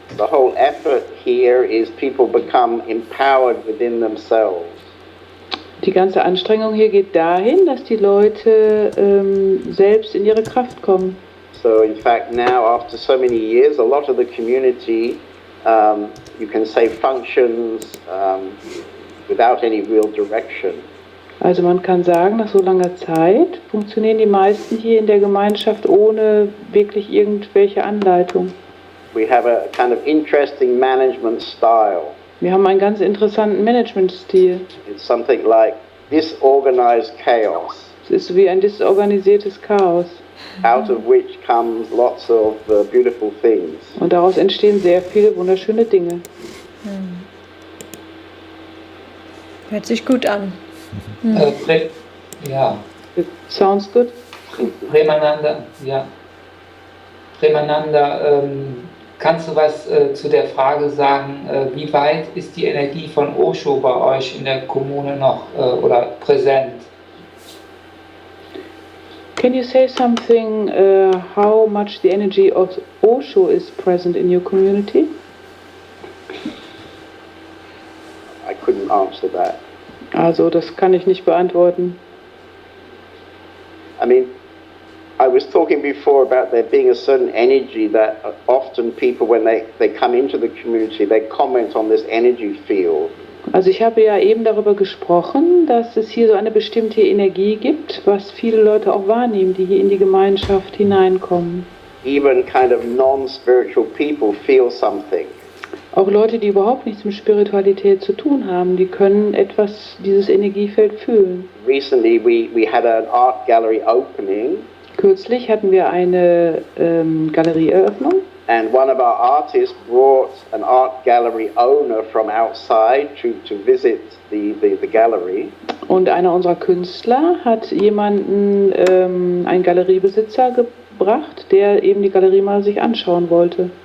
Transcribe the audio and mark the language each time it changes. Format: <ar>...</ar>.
<en>The whole effort here is people become empowered within themselves.</en> <de>Die ganze Anstrengung hier geht dahin, dass die Leute selbst in ihre Kraft kommen.</de> <en>So in fact now after so many years a lot of the community you can say functions without any real direction.</en> <de>Also man kann sagen, nach so langer Zeit funktionieren die meisten hier in der Gemeinschaft ohne wirklich irgendwelche Anleitung.</de> <en>We have a kind of interesting management style.</en> <de>Wir haben einen ganz interessanten Managementstil.</de> <en>It's something like disorganized chaos,</en> <de>Es ist wie ein disorganisiertes Chaos.</de> <en>out of which comes lots of beautiful things.</en> <de>Und daraus entstehen sehr viele wunderschöne Dinge. Hört sich gut an. Ja,</de> <en>It sounds good.</en> <de>Premananda, ja. Premananda, kannst du was zu der Frage sagen, wie weit ist die Energie von Osho bei euch in der Kommune noch oder präsent?</de> <en>Can you say something how much the energy of Osho is present in your community? I couldn't answer that.</en> <de>Also das kann ich nicht beantworten.</de> <en>I mean, I was talking before about there being a certain energy that often people, when they come into the community, they comment on this energy field.</en> <de>Also ich habe ja eben darüber gesprochen, dass es hier so eine bestimmte Energie gibt, was viele Leute auch wahrnehmen, die hier in die Gemeinschaft hineinkommen.</de> <en>Even kind of non-spiritual people feel something.</en> <de>Auch Leute, die überhaupt nichts mit Spiritualität zu tun haben, die können etwas, dieses Energiefeld fühlen.</de> <en>Recently we had an art gallery opening.</en> <de>Kürzlich hatten wir eine Galerieeröffnung.</de> <en>And one of our artists brought an art gallery owner from outside to visit the gallery.</en> <de>Und einer unserer Künstler hat jemanden, einen Galeriebesitzer gebracht, der eben die Galerie mal sich anschauen wollte.</de>